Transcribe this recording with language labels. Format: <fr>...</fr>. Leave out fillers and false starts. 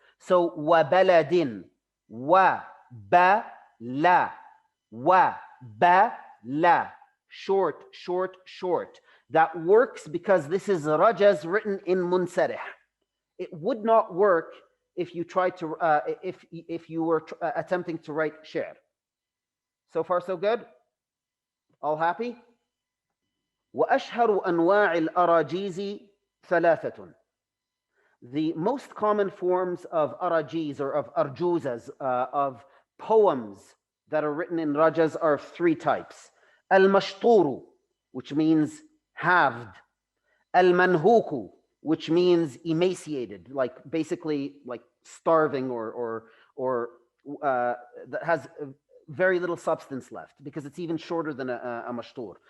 <en>So wa baladin, wa ba la, wa ba la, short, short, short. That works because this is Rajaz written in Munsarih. It would not work if you tried to if you were attempting to write Sher. So far, so good. All happy?</en> <ar>وأشهر أنواع الأراجيز ثلاثة.</ar> <en>The most common forms of arajiz or of arjuzas, of poems that are written in Rajaz, are 3 types. Al-mashturu, which means halved. Al-manhuku, which means emaciated, like basically like starving or that has very little substance left because it's even shorter than a mashtur.</en>